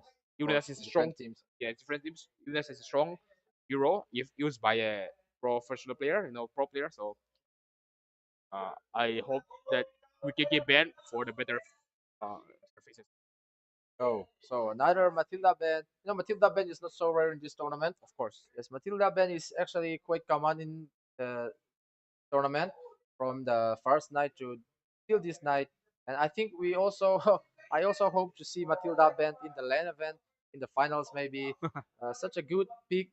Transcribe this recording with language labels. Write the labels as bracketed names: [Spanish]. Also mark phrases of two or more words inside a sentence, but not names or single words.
[English] Uranus is strong. Different teams. Yeah, different teams. Uranus is a strong hero if used by a professional player, pro player. So I hope that Wikiki ban for the better surfaces. Oh, so another Matilda ban. Matilda ban is not so rare in this tournament. Of course. Yes, Matilda ban is actually quite common in the tournament from the first night to till this night. And I think we also, I also hope to see Matilda band in the LAN event in the finals maybe. Such a good pick.